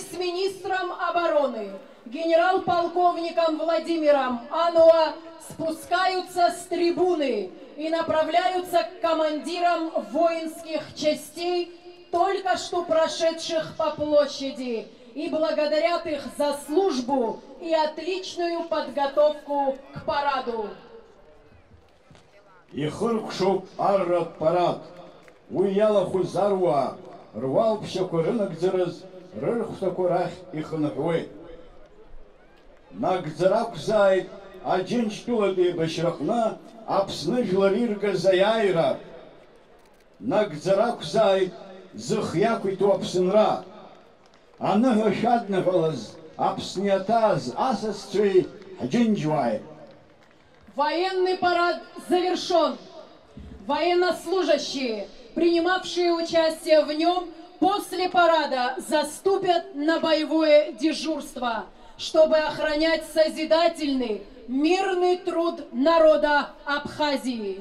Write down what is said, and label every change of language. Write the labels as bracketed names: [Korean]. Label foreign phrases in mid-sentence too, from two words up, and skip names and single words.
[Russian] с министром обороны, генерал-полковником Владимиром Ануа спускаются с трибуны и направляются к командирам воинских частей, только что прошедших по площади, и благодарят их за службу и отличную подготовку к параду. [Abkhazian] Ихыркшоуп арратә парад, уи иалахәыз аруаа руалԥшьақәа рынагӡараз рырхәҭақәа рахь ихынҳәуеит. Нагӡара акәзааит Аџьынџьтәылатә еибашьраҟны Аԥсны жәлар иргаз аиааира. Нагӡара акәзааит зых иақәиҭу Аԥсынра. Аныҳәа шәадныҳәалаз Аԥсны иаҭааз асасцәеи ҳџьынџьуааи. [Russian] Военный парад завершен. Военнослужащие, принимавшие участие в нем, после парада заступят на боевое дежурство, чтобы охранять созидательный, мирный труд народа Абхазии.